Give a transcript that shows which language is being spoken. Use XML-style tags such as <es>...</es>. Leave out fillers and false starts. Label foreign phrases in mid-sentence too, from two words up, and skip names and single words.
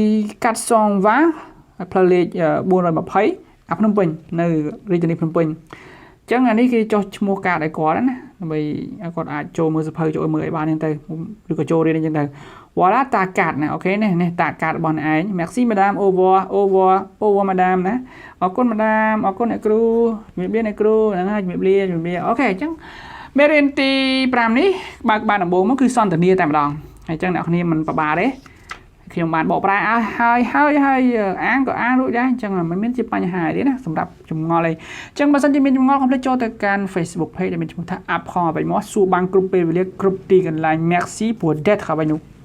<km>420ផ្លូវលេខ420អាភ្នំពេញនៅរាជធានីភ្នំពេញចឹងអានេះគេចុះឈ្មោះកាតឲ្យគាត់ណាដើម្បីឲ្យគាត់អាចចូលមើលសភៅចូលមើលឲ្យបានហ្នឹងទៅឬក៏ចូលរៀនអញ្ចឹងទៅ</km> <fr>voilà ta carte</fr> <km>nè ok nè</km> <fr>ta carte</fr> <km>bọnឯ ង</km> <fr>merci madame au revoir madame</fr> <km>ណាអរគុណ madame អរគុណអ្នកគ្រូជំរាបលាអ្នកគ្រូហ្នឹងហើយជំរាបលាអូខេអញ្ចឹងមេរៀនទី5នេះបើកបានដំបូងមកគឺសន្ទនាតែម្ដងហើយអញ្ចឹងអ្នកគ្នាមិនប្របាទេខ្ញុំបានបកប្រែហើយអានក៏អានរួចដែរអញ្ចឹងមិនមានជាបញ្ហាទេណាសម្រាប់ចម្ងល់អីអញ្ចឹងបើសិនជាមានចម្ងល់កុំភ្លេចចូលទៅកាន់ Facebook page ដែលមានឈ្មោះថា Apprendre Avec Moi សួរបានគ្រប់ពេលវេលាគ្រប់ទីកន្លែង</km> <fr>Merci votre être</fr> <km>របស់ខ្ញុំ</km>